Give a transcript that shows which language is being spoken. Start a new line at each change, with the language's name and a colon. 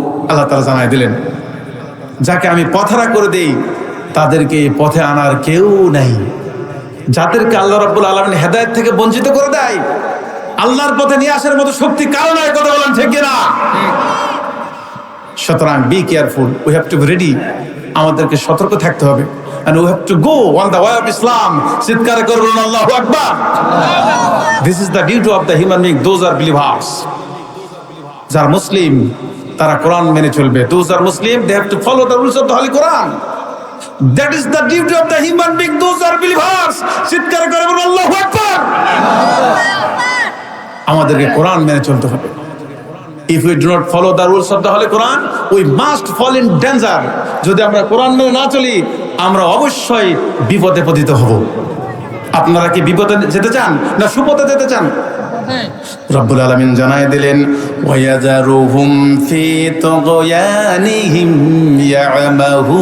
Bangla: আল্লাহ তাআলা জানায় দিলেন, যাকে আমি পথহারা করে দেই তাদেরকে এই পথে আনার কেউ নাই। যাদেরকে আল্লাহ রাব্বুল আলামিন হেদায়েত থেকে বঞ্চিত করে দেয়, আল্লাহর পথে নিয়ে আসার মতো শক্তি কারো নাই, কথা বলেন ঠিক কিনা?
English: সুতরাং be careful, we have to be ready.
Bangla: আমাদেরকে সতর্ক থাকতে হবে,
English: and we have to go on the way of Islam.
Bangla: চিৎকার করুন আল্লাহু আকবার।
English: This is the duty of the human being. Those are believers.
Bangla: যারা মুসলিম তারা কোরআন মেনে চলবে।
English: Those are Muslim, they have to follow the rules of the Holy Quran. That is the duty of the human being. Those are believers.
Bangla: চিৎকার করুন আল্লাহু আকবার। আমাদেরকে কোরআন মেনে চলতে হবে।
English: If we do not follow the rules of the Holy Quran, we must fall in danger.
Bangla: যদি আমরা কোরআন মেনে না চলি, আমরা অবশ্যই বিপদে পতিত হব। আপনারা কি বিপদে যেতে চান না সুপথে যেতে চান? রব্বুল আলামিন জানায় দিলেন,
Arabic: ويذرهم في طغيانهم يعمهون।